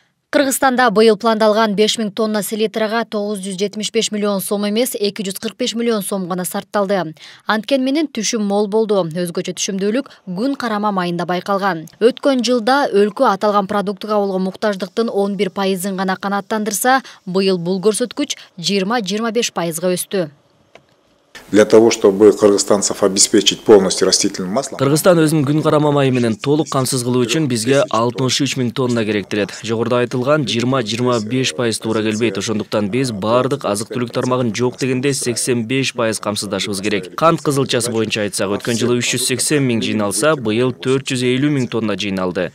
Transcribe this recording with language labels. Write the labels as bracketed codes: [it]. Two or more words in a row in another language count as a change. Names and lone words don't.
[ky] Кыргызстанда быйыл пландалган 5000 тонна селитрага 975 миллион сом эмес, 245 миллион сом гана сарпталды. Анткен менен түшүм мол болду. Өзгөчө түшүмдүүлүк күн карама майында байкалган. Өткөн жылда өлкө аталган продуктуга болгон муктаждыктын 11% гана канааттандырса, быйыл бул көрсөткүч 20-25%га өстү. [ru] Для того, чтобы кыргызстанцев обеспечить полностью растительным маслом. [ky] Кыргызстан өзүнүн күн карама майы менен толук камсыз кылуу үчүн бизге 63 000 тонна керектирет. Жогоруда айтылган 20-25% туура келбейт. Ошондуктан биз бардык азык-түлүк тармагын жок дегенде 85% камсыздашыбыз керек. Кант кызылчасы боюнча айтсак, өткөн жылы 380 000 жыйналса, быйыл 450 000 тонна жыйналды.